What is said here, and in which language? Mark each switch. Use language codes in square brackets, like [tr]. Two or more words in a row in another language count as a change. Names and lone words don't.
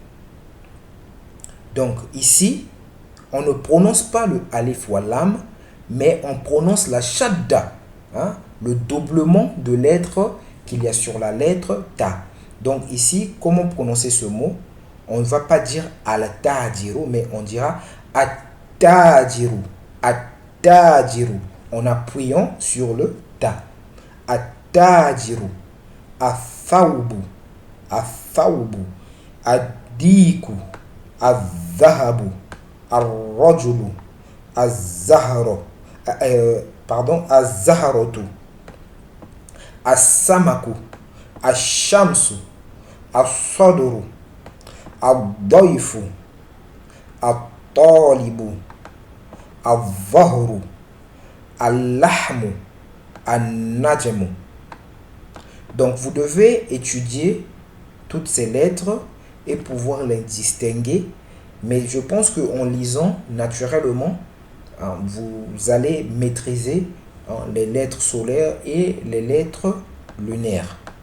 [fr] Donc ici, on ne prononce pas le alif ou lam, mais on prononce la shadda, le doublement de lettres qu'il y a sur la lettre ta. Donc ici, comment prononcer ce mot? On ne va pas dire al-tajiru, mais on dira [ar] التاجر التاجر, [fr] en appuyant sur le ta. [ar] التاجر الثوب الثوب الديك, الذهب الرجل الزهر الزهرة السمك الشمس الصدر الضيف, الطالب الزهر اللحم النجم. [fr] Donc vous devez étudier toutes ces lettres et pouvoir les distinguer. Mais je pense qu'en lisant naturellement, vous allez maîtriser les lettres solaires et les lettres lunaires.